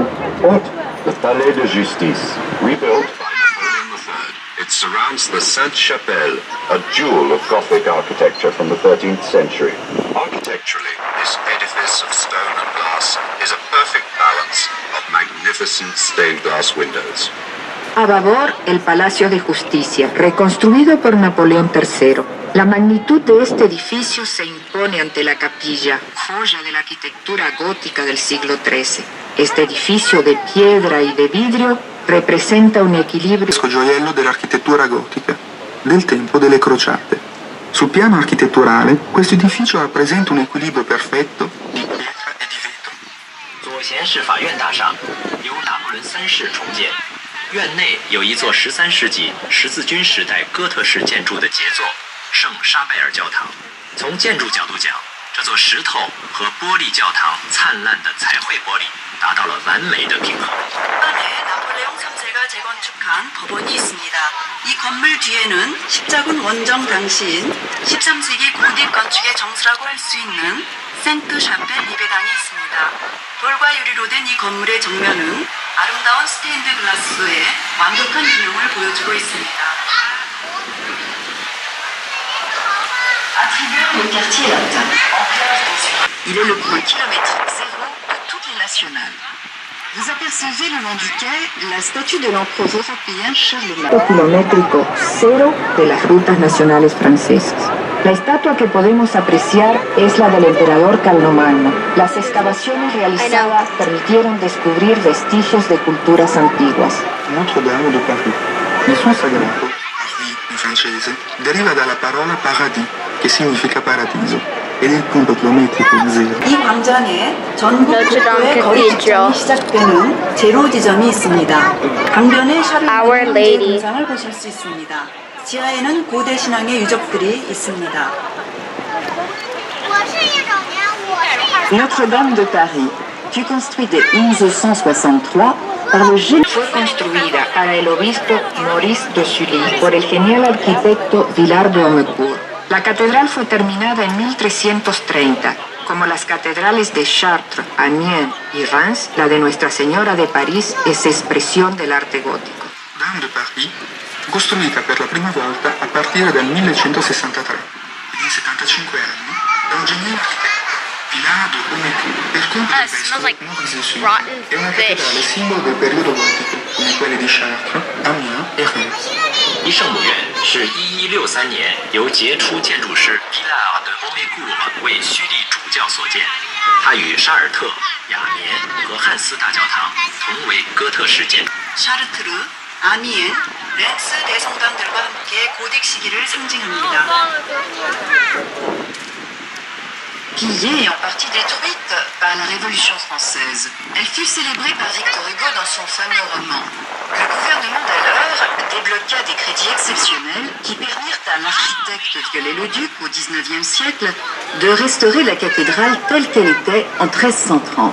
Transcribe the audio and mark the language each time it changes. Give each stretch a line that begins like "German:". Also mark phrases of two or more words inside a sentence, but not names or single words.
English: The Palais de Justice, rebuilt by Napoleon III. It surrounds the Sainte-Chapelle, a jewel of Gothic architecture from the 13th century. Architecturally, this edifice of stone and glass is a perfect balance of magnificent stained glass windows.
Spanish: A babor, el Palacio de Justicia, reconstruido por Napoleón III. La magnitud de este edificio se impone ante la capilla, joya de la arquitectura gótica del siglo XIII. Este edificio de piedra y de vidrio representa un equilibrio
Italian: gioiello dell'architettura gotica, del tempo delle crociate. Sul piano architetturale, questo edificio rappresenta un equilibrio perfetto di pietra e di vetro.
Chinese: 左贤士法院大厦由拿破仑3世重建，院内有一座13世纪十字军时代哥特式建筑的杰作圣沙贝尔教堂。从建筑角度讲，这座石头和玻璃教堂灿烂的彩绘玻璃达到了完美的平衡。
Korean: 안에 나폴레옹 3세가 재건축한 법원이 있습니다. 이 건물 뒤에는 십자군 원정 당시인 13세기 고딕 건축의 정수라고 할 수 있는 생트 샤펠 리베당이 있습니다. 돌과 유리로 된 이 건물의 정면은 아름다운 스테인드 글라스의 완벽한 기능을 보여주고 있습니다.
French: Il est le point kilométrique zéro de toutes les nationales. Vous apercevez le long du quai la statue de l'empereur européen Charlemagne.
Spanish: kilométrico cero de las rutas nacionales francesas. La estatua que podemos apreciar es la del emperador Carlomagno. Las excavaciones realizadas permitieron descubrir vestigios de culturas antiguas. Notre-Dame de Paris.
Italian: Il suo sagrato, Paris in francese, deriva dalla parola paradis, che significa paradiso, ed il punto chilometrico zero.
Korean: 이 광장에 전국 Notre Dame 국도의 거리 Cathedral. 측정이 시작되는 제로 지점이 있습니다. 강변에 Our 샤를마니 황제의 Lady. 동상을 보실 수 있습니다. 지하에는 고대 신앙의 유적들이 있습니다.
French: Notre-Dame de Paris fut construite dès 1163 par le génie.
Spanish: Fue construida para el obispo Maurice de Sully por el genial arquitecto Villard de Haumecourt. La catedral fue terminada en 1330. Como las catedrales de Chartres, Amiens y Reims, la de Nuestra Señora de París es expresión del arte gótico.
Italian: Dame de Paris fu costruita per la prima volta a partire dal 1163, quindi in 75 anni, da un geniale architetto, Villard de Haumecourt, per conto del vescovo
English: like
Italian: Maurice de Sully.
English: rotten
Italian: È una
English: fish.
Italian: cattedrale simbolo del periodo gotico, come quelle di Chartres, Amiens e Reims.
Chinese: 一圣母院是1163年由杰出建筑师皮拉尔的欧梅固尔为虚立主教所建，它与沙尔特、雅眠和汉斯大教堂同为哥特式建筑。
Korean: 샤르트르, 아미엔, 렌스 대성당들과 함께 고딕 시기를 상징합니다.
French: Pillée et en partie détruite par la Révolution française. Elle fut célébrée par Victor Hugo dans son fameux roman. Le gouvernement d'alors débloqua des crédits exceptionnels qui permirent à l'architecte Viollet-le-Duc au XIXe siècle de restaurer la cathédrale telle qu'elle était en 1330.